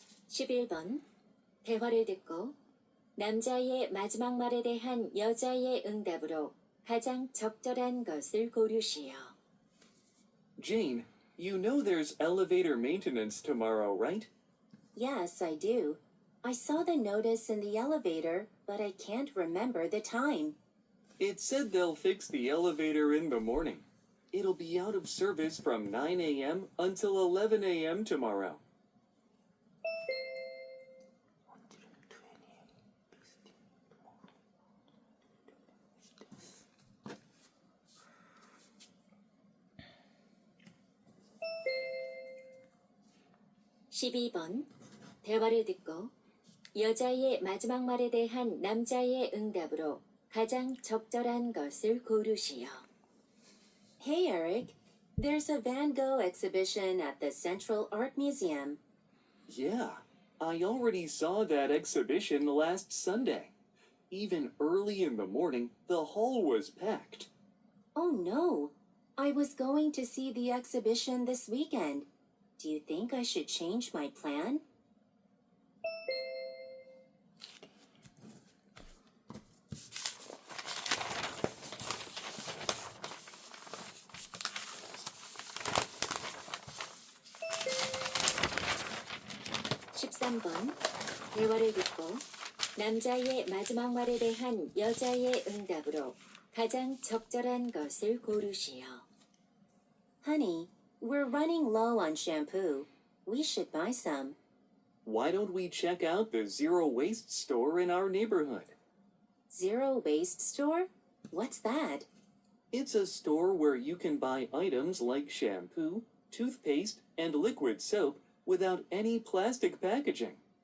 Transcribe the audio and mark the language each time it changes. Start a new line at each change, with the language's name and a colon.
Korean: (11번) 대화를 듣고 남자의 마지막 말에 대한 여자의 응답으로 가장 적절한 것을 고르시오.
English: Jane, you know there's elevator maintenance tomorrow, right? Yes, I do. I saw the notice in the elevator, but I can't remember the time. It said they'll fix the elevator in the morning. It'll be out of service from 9 a.m. until 11 a.m. tomorrow.
Korean: (12번) 대화를 듣고 여자의 마지막 말에 대한 남자의 응답으로 가장 적절한 것을 고르시오.
English: Hey Eric, there's a Van Gogh exhibition at the Central Art Museum. Yeah, I already saw that exhibition last Sunday. Even early in the morning, the hall was packed. Oh no, I was going to see the exhibition this weekend. Do you think I should change my plan?
Korean: (13번) 대화를 듣고 남자의 마지막 말에 대한 여자의 응답으로 가장 적절한 것을 고르시오.
English: Honey, we're running low on shampoo. We should buy some. Why don't we check out the zero waste store in our neighborhood? Zero waste store? What's that? It's a store where you can buy items like shampoo, toothpaste, and liquid soap without any plastic packaging.